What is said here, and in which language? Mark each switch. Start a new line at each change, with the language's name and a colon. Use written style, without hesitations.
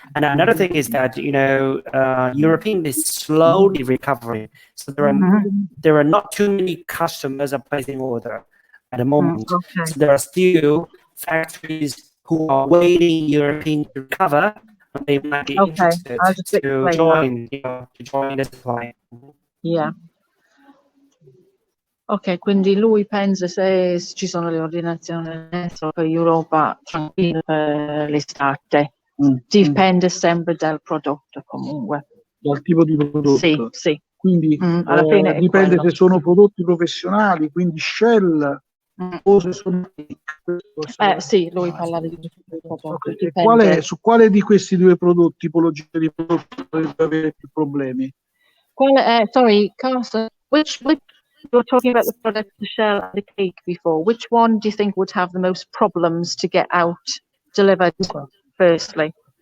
English: And another thing is that, you know, European is slowly recovering, so there are not too many customers are placing order at the moment. So there are still factories who are waiting European to recover, and they might be interested to join the supply.
Italian: Ok, quindi lui pensa, se ci sono le ordinazioni adesso per Europa, tranquillo per l'estate. Dipende sempre dal prodotto, comunque. Dal tipo di prodotto. Sì. Quindi alla fine dipende se sono prodotti professionali, quindi Shell, o se sono... Sì, lui parla di prodotti. Su quale di questi due prodotti, tipologia di prodotti, potrebbe avere più problemi?
English: Sorry, Carson, which you were talking about the product, the shell and the cake before. Which one do you think would have the most problems to get out delivered firstly?